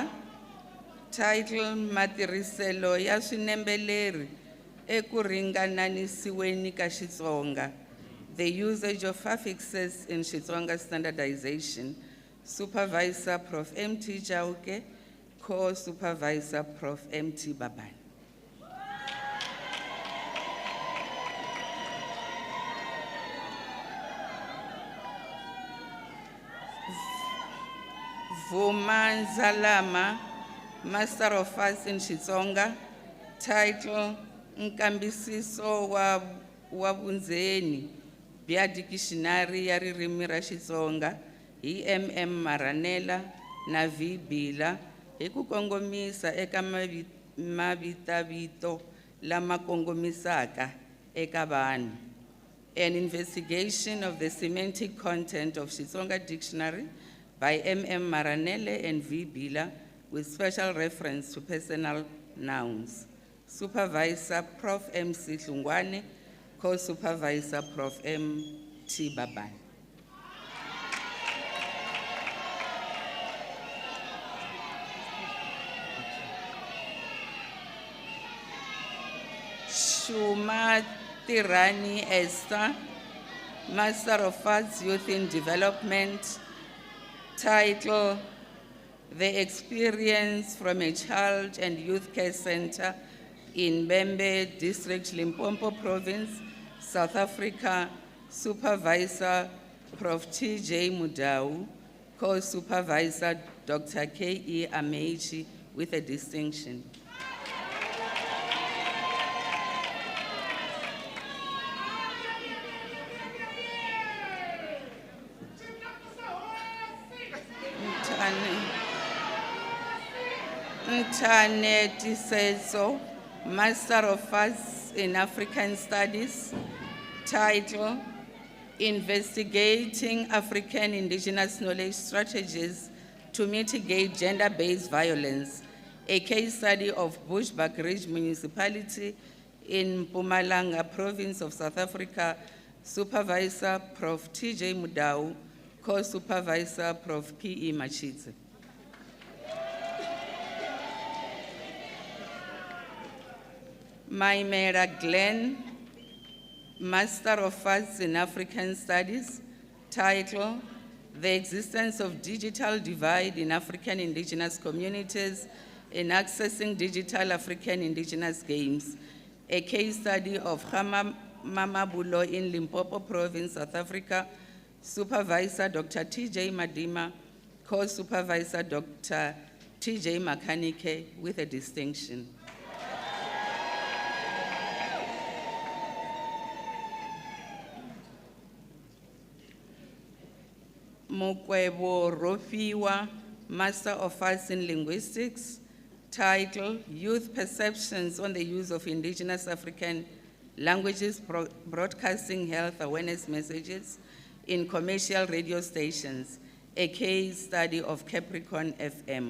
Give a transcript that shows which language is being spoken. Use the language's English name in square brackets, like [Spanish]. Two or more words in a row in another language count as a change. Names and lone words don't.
[Tsonga] Title, Matiriselo ya swinembeleri eku ringananisiweni ka Xitsonga. [English] The usage of affixes in Xitsonga standardization. Supervisor, Prof. M.T. Jauke. Co-Supervisor, Prof. M.T. Babani. Vuma Nzalama, Master of Arts in Xitsonga. [Tsonga] Title, Nkambisiso wa vundzeni bya dictionary ya ririmi ra Xitsonga hi MM Maranela na V Bila hi ku kongomisa eka mavitavito lama kongomisaka eka vanhu. [English] An investigation of the semantic content of Xitsonga dictionary by MM Maranele and V Bila with special reference to personal nouns. Supervisor, Prof. M.C. Hlungwane. Co-Supervisor, Prof. M.T. Babani. Shuma Tirani Esther, Master of Arts, Youth in Development. Title, The Experience from a Child and Youth Care Center in Bembe District, Limpopo Province, South Africa. Supervisor, Prof. T.J. Mudau. Co-Supervisor, Dr. K.E. Amechi with a distinction. Ntane Tiseso, Master of Arts in African Studies. Title, Investigating African Indigenous Knowledge Strategies to Mitigate Gender-Based Violence, a case study of Bushbuck Ridge Municipality in Mpumalanga Province of South Africa. Supervisor, Prof. T.J. Mudau. Co-Supervisor, Prof. P.E. Machidze. Maimera Glenn, Master of Arts in African Studies. Title, The Existence of Digital Divide in African Indigenous Communities in Accessing Digital African Indigenous Games, a case study of Hama Mamabulo in Limpopo Province, South Africa. Supervisor, Dr. T.J. Madima. Co-Supervisor, Dr. T.J. Makanike with a distinction. Mokwebo Rofiwa, Master of Arts in Linguistics. Title, Youth Perceptions on the Use of Indigenous African Languages Broadcasting Health Awareness Messages in Commercial Radio Stations, a case study of Capricorn FM.